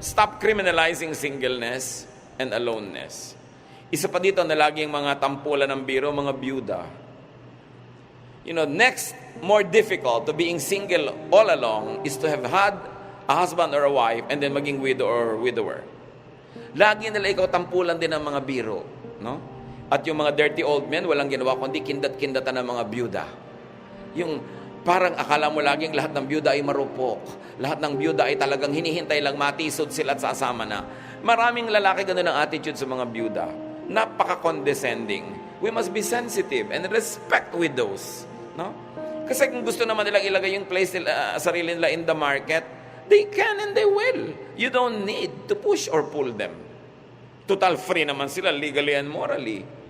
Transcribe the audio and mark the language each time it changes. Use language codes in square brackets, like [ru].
[en] Stop criminalizing singleness and aloneness. [tl] Isa pa dito na laging mga tampulan ng biro, mga byuda. [en] Next, more difficult to being single all along is to have had a husband or a wife and then [tl] maging [en] widow or widower. [tl] Lagi nila ikaw tampulan din ng mga biro. No? At yung mga [en] dirty old men, [tl] walang ginawa kundi kindat-kindatan ng mga byuda. Yung Parang akala mo laging lahat ng byuda ay marupok. Lahat ng byuda ay talagang hinihintay lang matisod sila at sasama na. Maraming lalaki ganun ang attitude sa mga byuda. Napaka-condescending. [en] We must be sensitive and respect widows. No? [tl] Kasi kung gusto naman nilang ilagay yung place nila, sarili nila [en] in the market, they can and they will. You don't need to push or pull them. Total free [tl] naman sila [en] legally and morally.